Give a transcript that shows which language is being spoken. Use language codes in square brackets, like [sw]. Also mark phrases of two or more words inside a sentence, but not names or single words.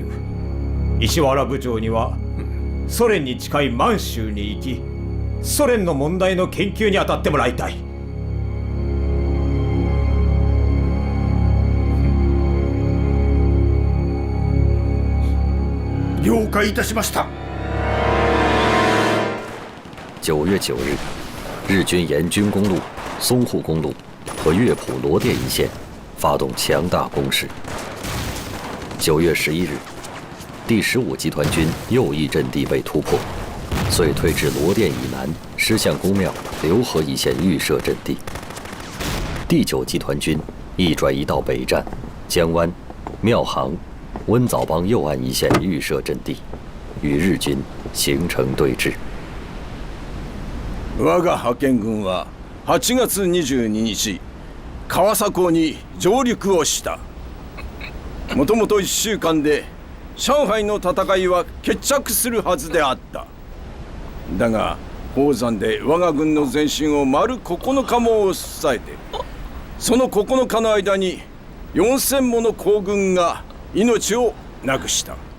[ja] 石原部長にはソ連に近い満州に行き、ソ連の問題の研究に当たってもらいたい。了解いたしました。 [zh] 9月9日，日军沿军公路、淞沪公路和乐浦罗店一线发动强大攻势。9月11日，第15集团军右翼阵地被突破，遂退至罗店以南狮象公庙、浏河一线预设阵地。第9集团军亦转移到北站、江湾、庙行、温枣帮右岸一线预设阵地，与日军形成对峙。 [ja] 我が派遣軍は8月22日川佐港に上陸をした。もともと1週間で上海の戦いは決着するはずであった。だが宝山で我が軍の前進を丸9日も抑えて、その9日の間に4000もの皇軍が命をなくした。